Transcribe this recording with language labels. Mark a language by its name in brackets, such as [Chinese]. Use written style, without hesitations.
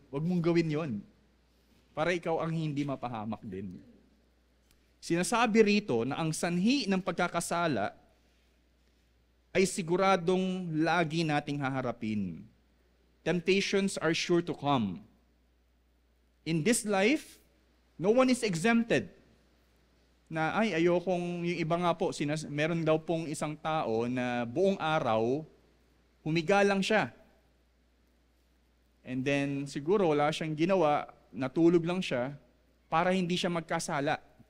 [Filipino] Huwag mong gawin yon para ikaw ang hindi mapahamak din. Sinasabi rito na ang sanhi ng pagkakasala ay siguradong lagi nating haharapin. [English] Temptations are sure to come. In this life, no one is exempted. [Filipino] Na ayokong, yung iba nga po, meron daw pong isang tao na buong araw, humiga lang siya. [English] And then [Filipino] siguro wala siyang ginawa, natulog lang siya para hindi siya magkasala.